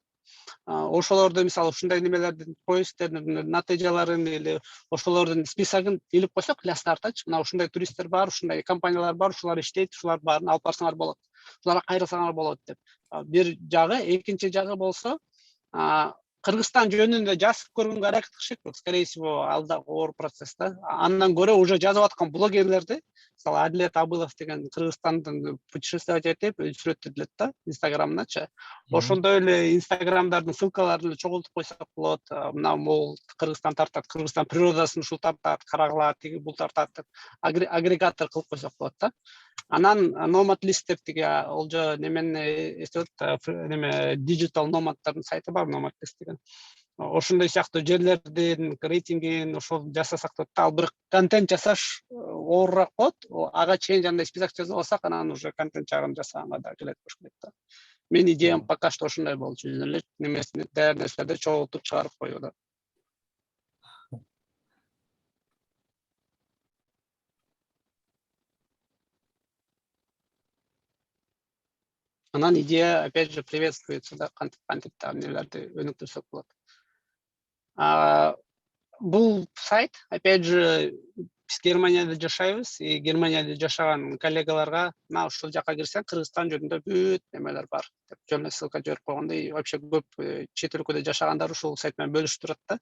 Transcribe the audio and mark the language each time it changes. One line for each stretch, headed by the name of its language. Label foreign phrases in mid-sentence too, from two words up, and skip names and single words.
Kyrgyz: Ошолорду мисалы ушундай немелердин поискттердин натыйжаларын или ошолордун списогун илип койсок, для стартачы, мына ушундай туристтер бар, ушундай компаниялар бар, ушулар иштейт, ушулар баарын алып барсаңар болот. Ушуларга кайрылсаңар болот деп. Бир жагы, экинчи жагы болсо, Кыргызстан жөнүндө жазып көргөнгө аракет кылышат,
Russian: скорее всего,
Kyrgyz: ал да оор процесс да. Андан көрө уже жазып аткан блогерлерди, мисалы Адилет Абылов деген Кыргызстандын путешествовать этип сүрөттөдүлөт да, Инстаграмдачы. Ошондой эле Инстаграмдардын ссылкаларын чогултуп койсок болот. Мына могул Кыргызстан тартат, Кыргызстан природасын ушул тартат, карагыла тиги бул тартат деп агрегатор кылып койсок болот да. Анан Nomad List деп тиги олжо немени эстеп неме
English: digital nomadдардын
Kyrgyz: сайты бар Nomad List деген. Ошондой сыяктуу жерлердин рейтингин ошол жасасак да ал бир контент жасаш оорураак болот. Ага чейин жандай список жазып алсак, анан уже контент жагын жасаганга да келет болуш керек да. Менин идеям
Russian: пока что
Kyrgyz: ошондой болчу. Немесин даяр нерселерди чогултуп чыгарып коюу да.
Russian: Анан идея опять же приветствуется,
Kyrgyz: да, контенттагы нелерди өнүктүрсөк болот. Бул сайт
Russian: опять же
Kyrgyz: биз Германияда жашайбыз, и Германияда жашаган коллегаларга мына ушул жака кирсең Кыргызстан жөнүндө бүт немелер бар деп жөн ссылка жиберип койгондо,
Russian: и вообще
Kyrgyz: көп чет өлкөдө жашагандар ушул сайт менен бөлүшүп турат да.